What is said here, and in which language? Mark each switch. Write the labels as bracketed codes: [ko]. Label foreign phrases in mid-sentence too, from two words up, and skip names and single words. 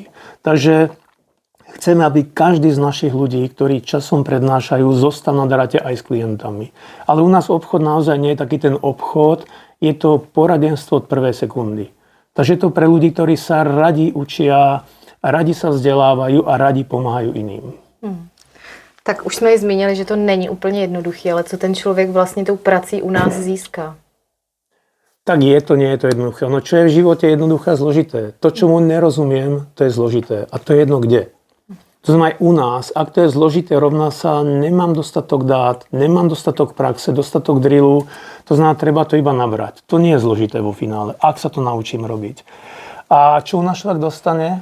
[sk] Takže chceme, aby každý z našich ľudí, ktorí časom prednášajú, zostal na dráte aj s klientami. Ale u nás obchod naozaj nie je taký ten obchod, je to poradenstvo od prvej sekundy. Takže je to pre ľudí, ktorí sa radi učia, radi sa vzdělávají a radi [cs] pomáhají jiným. Tak už jsme ji zmínili, že to není úplně jednoduché, ale co ten člověk vlastně tou prací u nás získá? [sk] Tak je to, nie je to jednoduché. No čo je v živote jednoduché a zložité? To, čomu nerozumiem, to je zložité. A to je jedno kde. To znamená aj u nás, ak to je zložité, rovná sa nemám dostatok dát, nemám dostatok praxe, dostatok drillu, to znamená, treba to iba nabrať. To nie je zložité vo finále, ak sa to naučím robiť. A čo u nás človek dostane?